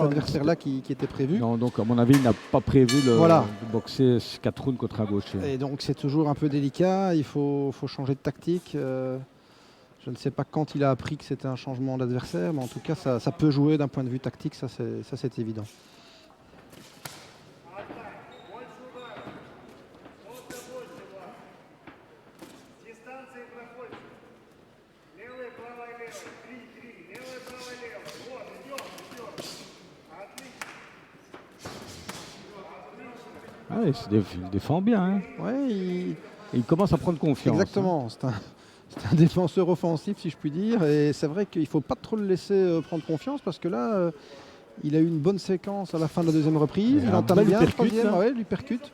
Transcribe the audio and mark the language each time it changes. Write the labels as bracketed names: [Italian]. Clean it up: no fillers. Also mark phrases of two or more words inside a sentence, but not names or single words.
[French] adversaire-là qui était prévu. Non, donc à mon avis, il n'a pas prévu Voilà. de boxer 4 rounds contre un gaucher. Et donc c'est toujours un peu délicat. Il faut changer de tactique. Je ne sais pas quand il a appris que c'était un changement d'adversaire, mais en tout cas, ça peut jouer d'un point de vue tactique. Ça, c'est évident. [Russian] Дистанции проходит. Левая, правая, левая. Три. Левая, правая, левая. Вот, идем. Отлично. [French] Ah, il défend bien. Hein. Ouais, Et il commence à prendre confiance. exactement. C'est un défenseur offensif, si je puis dire. Et c'est vrai qu'il ne faut pas trop le laisser prendre confiance parce que là, il a eu une bonne séquence à la fin de la deuxième reprise. Et Il un entame bel bien le uppercut, troisième. là. Ouais, lui percute.